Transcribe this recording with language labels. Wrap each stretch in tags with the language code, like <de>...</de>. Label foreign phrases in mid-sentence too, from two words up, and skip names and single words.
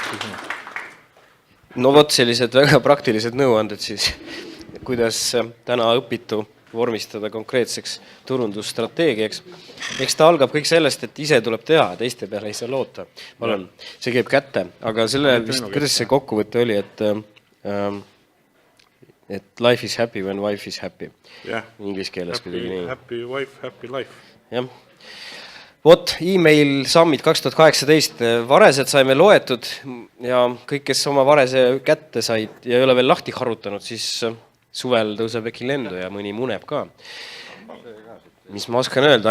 <et>No vot, sellised väga praktilised nõuanded siis, kuidas täna õpitu vormistada konkreetseks turundusstrateegiaks. Eks ta algab kõik sellest, et ise tuleb teha, teiste peale ei saa loota. See käib kätte, aga selle, kuidas see kokkuvõte oli, et</et> <en>life is happy when wife is happy.</en> <et>Inglis keeles kuidagi nii.</et> <en>Happy wife, happy life.</en> <et>Jah. Vot, e-mail Summit 2018, varesed saime loetud ja kõik, kes oma varese kätte said ja ei ole veel lahti harutanud, siis suvel tõuseb äkki lendu ja mõni muneb ka. Mis ma oskan öelda?</et>